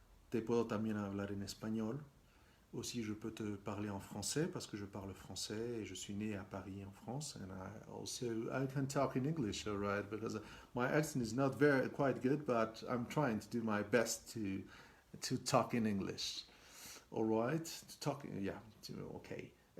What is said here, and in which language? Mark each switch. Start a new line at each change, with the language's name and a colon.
Spanish: Te puedo también hablar en español.
French: Aussi, je peux te parler en français parce que je parle français et je suis né à Paris en France.
English: And I can talk in English, all right, because my accent is not very quite good, but I'm trying to do my best to talk in English. All right, to talk, yeah, okay.